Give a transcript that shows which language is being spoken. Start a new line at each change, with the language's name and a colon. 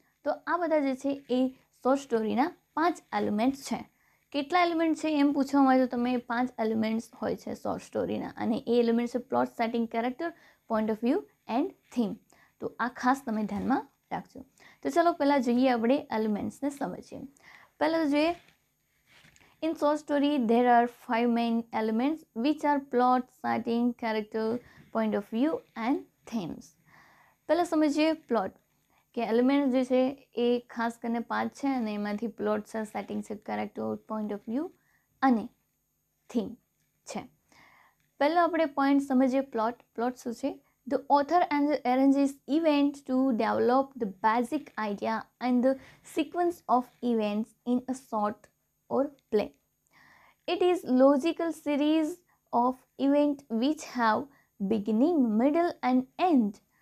Gujarati: તો આ બધા જે છે એ શોર્ટ સ્ટોરીના 5 એલિમેન્ટ્સ છે. કેટલા એલિમેન્ટ છે એમ પૂછવામાં આવે તો તમે 5 એલિમેન્ટ્સ હોય છે શોર્ટ સ્ટોરીના, અને એ એલિમેન્ટ છે plot, setting, character, point of view and theme. તો આ ખાસ તમે ધ્યાનમાં રાખજો. તો ચાલો પહેલાં જોઈએ આપણે એલિમેન્ટ્સને સમજીએ. પહેલાં જોઈએ,
English: in short story there are 5 main elements which are plot, setting, character, point of view and themes.
Gujarati: પહેલાં સમજીએ પ્લોટ, કે એલિમેન્ટ જે છે એ ખાસ કરીને 5 છે અને એમાંથી પ્લોટ છે, સેટિંગ છે, કેરેક્ટર, પોઈન્ટ ઓફ વ્યૂ અને થીમ છે. પહેલાં આપણે પોઈન્ટ સમજીએ પ્લોટ શું છે.
English: The author arranges events to develop the basic idea and the sequence of events in a short or play. It is logical series of events which have beginning, middle and end.